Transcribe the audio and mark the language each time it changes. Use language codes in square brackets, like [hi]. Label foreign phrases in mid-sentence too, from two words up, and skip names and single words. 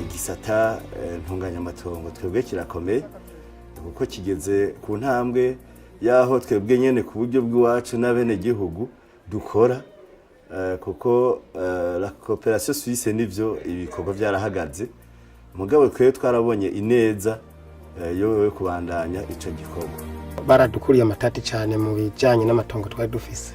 [rn] gisata ntunganyamatongo twebwe kirakomeye kuko kigeze ku ntambwe yaho twebwe nyene ku buryo bw'iwacu n'abene gihugu dukora kuko la coopération suisse nivyo ibikorwa byarahagaze mugabo twebwe twarabonye ineza yo kubandanya ico gikorwa baradukuriye amatati cyane mu bijanye n'amatongo twari dufise